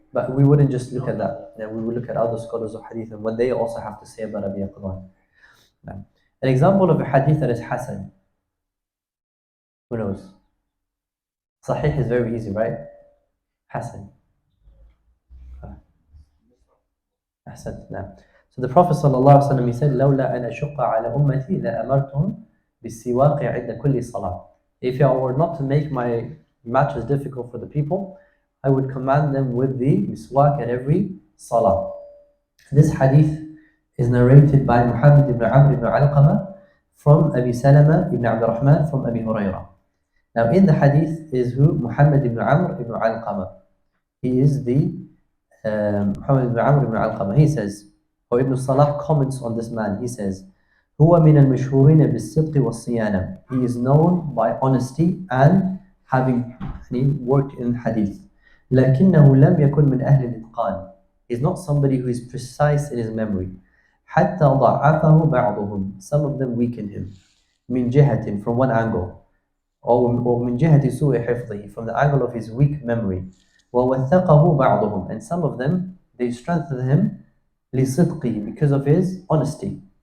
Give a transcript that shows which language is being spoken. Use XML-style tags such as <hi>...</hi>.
<en>But we wouldn't just look at that. Yeah, we would look at other scholars of hadith and what they also have to say about Abi Yaqdan. Now, an example of a hadith that is Hasan. Who knows? Sahih is very easy, right? Hasan. Ahsan. Now, so the Prophet ﷺ, he said,</en> <ar>لولا أن أشق على أمتي لأمرتهم بالسواق عند كل صلاة.</ar> <en>If I were not to make my matters difficult for the people, I would command them with the miswak at every salah. This hadith is narrated by Muhammad ibn Amr ibn Alqama from Abi Salama ibn Abd Rahman from Abi Hurairah. Now in the hadith is who? Muhammad ibn Amr ibn Alqama. He is the Muhammad ibn Amr ibn Alqama. He says, or Ibn Salah comments on this man. He says,</en> <ar>هو من المشهورين بالصدق والصيانة.</ar> <en>He is known by honesty and having worked in hadith.</en> <ar>لكنه لم يكن من أهل الإتقان.</ar> <en>He's not somebody who is precise in his memory.</en> <ar>حتى ضعفه بعضهم.</ar> <en>Some of them weakened him.</en> <ar>من جهة,</ar> <en>from one angle. Or</en> <ar>من جهة سوء حفظه,</ar> <en>from the angle of his weak memory.</en> <ar>ووثقه بعضهم.</ar> <en>And some of them, they strengthened him</en> <ar>لصدقه,</ar> <en>because of his honesty.</en>